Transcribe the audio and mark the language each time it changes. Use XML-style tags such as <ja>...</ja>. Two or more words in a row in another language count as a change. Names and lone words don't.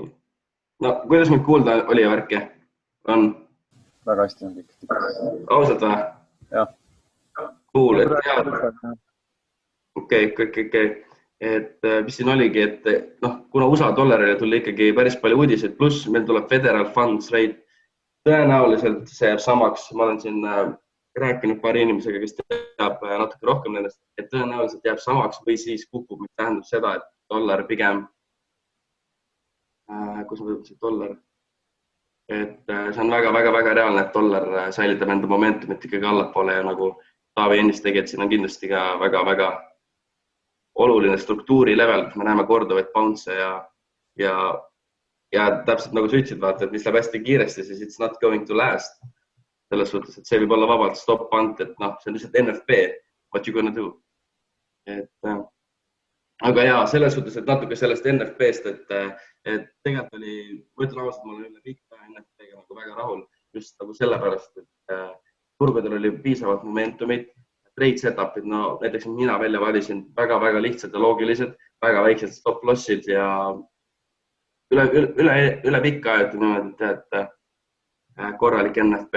<et>No, kuidas mind kuulda oli ja värki? On? Väga hästi on kõik. Ausalt või? Jah. Cool, et tead. Okei. Et mis siin oligi, et kuna USA dollarile tuli ikkagi päris palju uudiseid, pluss meil tuleb</et> <en>federal funds rate.</en> <et>Tõenäoliselt see jääb samaks. Ma olen siin rääkinud paari inimesega, kes teab natuke rohkem nendest, et tõenäoliselt jääb samaks või siis kukub, mis tähendab seda, et dollar pigem, kus ma võtsin dollar, et see on väga reaalne, et dollar säilitab enda momentumit ikkagi allapoole ja nagu Taavi ennist tegi, et siin on kindlasti ka väga oluline struktuuri level, kus me näeme korduvaid bounce ja täpselt nagu sa ütlesid, vaata, et mis läheb hästi kiiresti, siis</et> <en>it's not going to last.</en> <et>Selles suhtes, et see võib olla vabalt stop punt, et see on lihtsalt NFP,</et> <en>what you gonna do.</en> <et>Aga jaa, selles suhtes, et natuke sellest NFP-st, et tegelikult oli, ma ütlen ausalt, ma olen üle pikka NFP-ga nagu väga rahul, just nagu sellepärast, et turgudel oli piisavalt momentumit,</et> <en>trade setup'id,</en> <et>näiteks mina välja valisin väga lihtsad ja loogilised, väga väiksed</et> <en>stop lossid</en> <et>ja üle pikka ajad niimoodi, et korralik NFP.</et>